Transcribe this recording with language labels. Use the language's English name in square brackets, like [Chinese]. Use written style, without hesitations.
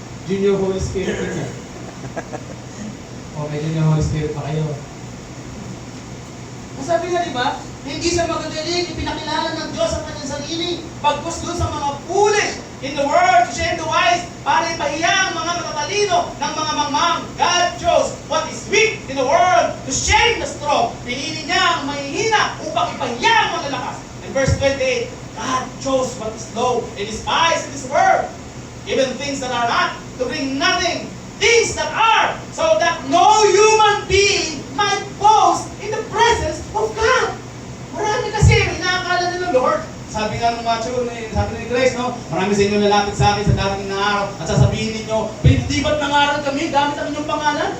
[Filipino] Junior Holy Spirit din yan. May Junior Holy Spirit pa kayo. Sabi nga diba, hindi sa magagaling, ipinakilala ng Diyos ang kanyang sarili. Pagkus doon sa mga [English] foolish in the world, to shame the wise, [Filipino] para ipahiya ang mga matatalino ng mga mangmang. [English] God chose what is weak in the world to shame the strong. [Filipino] Pinili niya ang mahihina upang ipahiya ang malalakas. [English] In verse 28, God chose what is low and despised in this world, even things that are not, to bring nothing, things that are, so that no human being might boast in the presence of God. [Filipino] Marami kasi inaakala nila, Lord. Sabi nga ng sabi ni Grace, marami sa inyo lalapit sa akin sa darating na araw at sasabihin ninyo, pinitibat ng aral kami, gamit ang inyong pangalan.